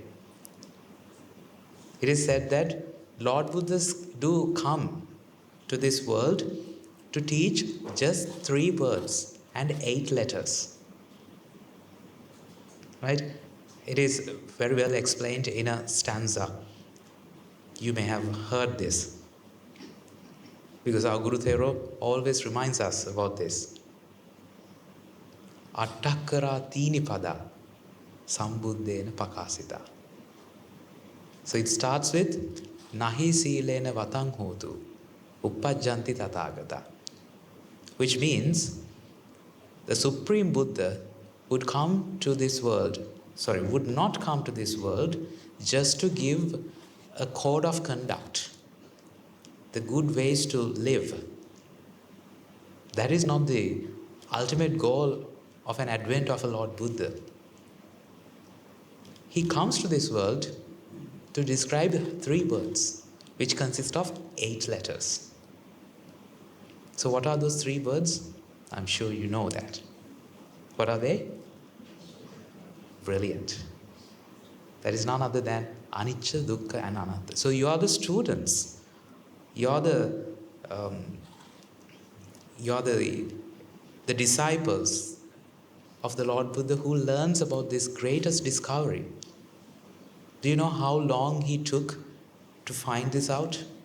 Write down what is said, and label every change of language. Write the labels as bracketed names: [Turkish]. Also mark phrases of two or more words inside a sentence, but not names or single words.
[English] It is said that Lord Buddhas do come to this world to teach just 3 words and 8 letters. Right? It is very well explained in a stanza. You may have heard this, because our Guru Thero always reminds us about this. [Pali] Attakara tini pada sambuddhena pakasita. [English] So it starts with [Pali] Nahi silena vatang hotu uppajjanti tathagata, [English] which means the Supreme Buddha would not come to this world just to give a code of conduct, the good ways to live. That is not the ultimate goal of an advent of a Lord Buddha. He comes to this world to describe 3 words, which consist of 8 letters. So what are those 3 words? I'm sure you know that. What are they? Brilliant. That is none other than [Pali] anicca, dukkha [English] and anatta. So you are the students. You are the disciples of the Lord Buddha who learns about this greatest discovery. Do you know how long he took to find this out?